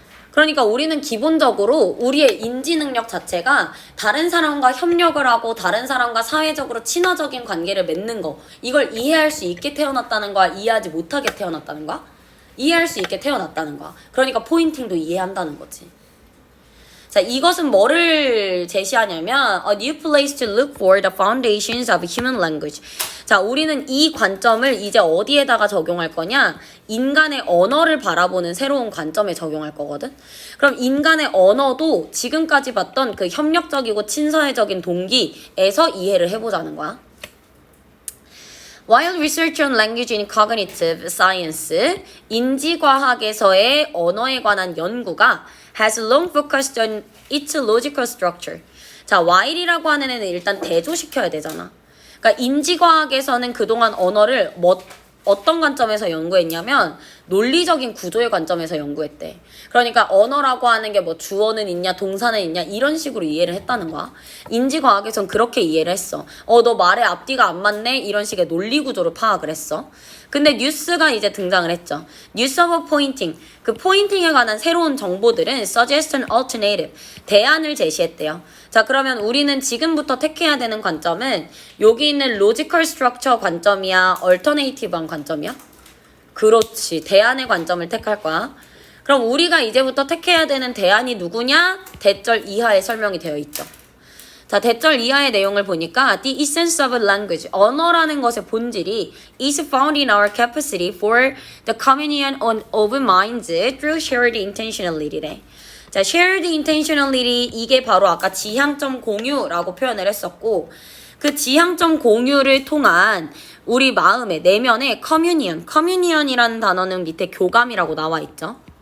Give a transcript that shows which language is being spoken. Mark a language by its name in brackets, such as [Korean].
[Korean] 그러니까 우리는 기본적으로 우리의 인지 능력 자체가 다른 사람과 협력을 하고 다른 사람과 사회적으로 친화적인 관계를 맺는 거, 이걸 이해할 수 있게 태어났다는 거야? 이해하지 못하게 태어났다는 거야? 이해할 수 있게 태어났다는 거야. 그러니까 포인팅도 이해한다는 거지. 자, 이것은 뭐를 제시하냐면 [English] A new place to look for the foundations of human language. [Korean] 자, 우리는 이 관점을 이제 어디에다가 적용할 거냐? 인간의 언어를 바라보는 새로운 관점에 적용할 거거든. 그럼 인간의 언어도 지금까지 봤던 그 협력적이고 친사회적인 동기에서 이해를 해보자는 거야. [English] While research on language in cognitive science, [Korean] 인지과학에서의 언어에 관한 연구가 [English] has long focused on its logical structure. [Korean] 자, while이라고 하는 애는 일단 대조시켜야 되잖아. 그러니까 인지과학에서는 그동안 언어를 어떤 관점에서 연구했냐면 논리적인 구조의 관점에서 연구했대. 그러니까 언어라고 하는 게 뭐 주어는 있냐 동사는 있냐 이런 식으로 이해를 했다는 거야. 인지과학에선 그렇게 이해를 했어. 너 말에 앞뒤가 안 맞네 이런 식의 논리 구조를 파악을 했어. 근데 뉴스가 이제 등장을 했죠. [English] Use of pointing. [Korean] 그 포인팅에 관한 새로운 정보들은 [English] suggestion alternative. [Korean] 대안을 제시했대요. 자, 그러면 우리는 지금부터 택해야 되는 관점은 여기 있는 [English] logical structure [Korean] 관점이야? alternative한 관점이야? 그렇지. 대안의 관점을 택할 거야. 그럼 우리가 이제부터 택해야 되는 대안이 누구냐? 대절 이하에 설명이 되어 있죠. 자, 대절 이하의 내용을 보니까 [English] The essence of language, [Korean] 언어라는 것의 본질이 [English] is found in our capacity for the communion of minds through shared intentionality래. [Korean] 자, shared intentionality 이게 바로 아까 지향점 공유라고 표현을 했었고 그 지향점 공유를 통한 우리 마음의 내면의 communion이라는 단어는 밑에 교감이라고 나와 있죠.